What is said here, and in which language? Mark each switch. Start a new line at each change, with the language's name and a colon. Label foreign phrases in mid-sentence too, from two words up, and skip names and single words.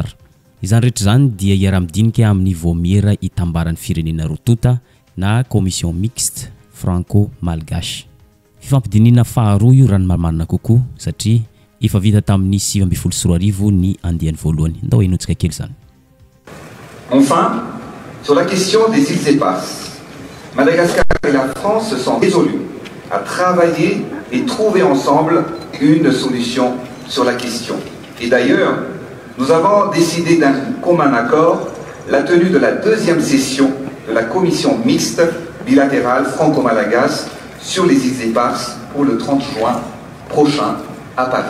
Malagasy: Izany rehetra izany dia iara-midinika amin'ny voamiera hitambaran'ny firenena roa na
French: commission mixte franco-malgache.
Malagasy: Fifampidiniana faharoa io raha ny marina kokoa satria efa vita tamin'ny 2014 ny andiany voalohany. Ndao inotsika kely izany.
French: Enfin, sur la question des îles éparses, Madagascar et la France se sont résolus à travailler et trouver ensemble une solution sur la question. Et d'ailleurs, nous avons décidé d'un commun accord la tenue de la deuxième session de la commission mixte bilatérale franco-malgache sur les îles éparses pour le 30 juin prochain à Paris.